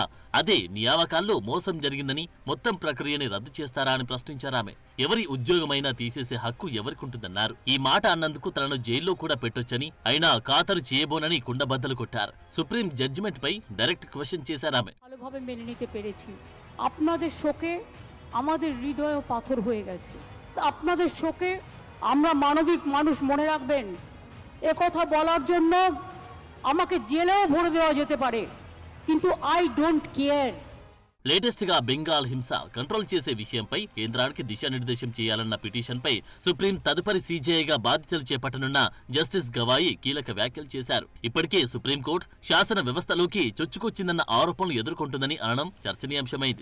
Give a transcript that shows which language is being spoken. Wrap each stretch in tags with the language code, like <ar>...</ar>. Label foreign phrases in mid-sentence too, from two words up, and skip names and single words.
<te>అదే నియామకాల్లో మోసం జరిగిందని మొత్తం ప్రక్రియని రద్దు చేస్తారా అని ప్రశ్నించారామె. ఎవరి ఉద్యోగమైనా తీసేసే హక్కు ఎవరికుంటుందన్నారు. ఈ మాట అన్నందుకు తనను జైల్లో కూడా పెట్టొచ్చని, అయినా ఖాతరు చేయబోనని కుండబద్దలు కొట్టారు.</te> <en>Supreme judgment</en> <te>పై</te> <en>direct question</en> <te>చేశారామె.</te> <bn>আমাদের হৃদয় পাথর হয়ে গেছে। আপনাদের শোকে আমরা মানবিক মানুষ, মনে রাখবেন এ কথা বলার জন্য আমাকে জেলেও ভরে দেওয়া যেতে পারে, কিন্তু</bn> <en>I don't care.</en> <te>లేటెస్ట్ గా బెంగాల్ హింస కంట్రోల్ చేసే విషయంపై కేంద్రానికి దిశానిర్దేశం చేయాలన్న పిటిషన్పై సుప్రీం తదుపరి సీజేఐగా బాధ్యతలు చేపట్టనున్న జస్టిస్ గవాయి కీలక వ్యాఖ్యలు చేశారు. ఇప్పటికే సుప్రీంకోర్టు శాసన వ్యవస్థలోకి చొచ్చుకొచ్చిందన్న ఆరోపణలు ఎదుర్కొంటుందని అనడం చర్చనీయాంశమైంది.</te>